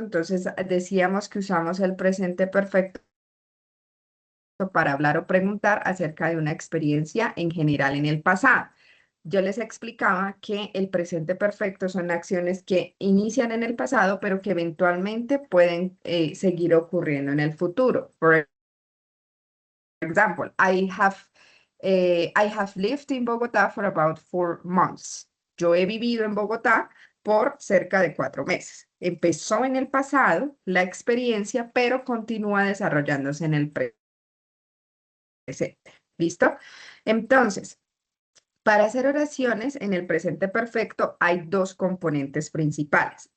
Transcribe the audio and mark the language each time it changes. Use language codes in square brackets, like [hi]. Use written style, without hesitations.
[es] Entonces decíamos que usamos el presente perfecto para hablar o preguntar acerca de una experiencia en general en el pasado. Yo les explicaba que el presente perfecto son acciones que inician en el pasado, pero que eventualmente pueden seguir ocurriendo en el futuro. Por [en] example, I have lived in Bogotá for about 4 months. [es] Yo he vivido en Bogotá por cerca de 4 meses. Empezó en el pasado la experiencia, pero continúa desarrollándose en el presente. ¿Listo? Entonces, para hacer oraciones en el presente perfecto hay dos componentes principales.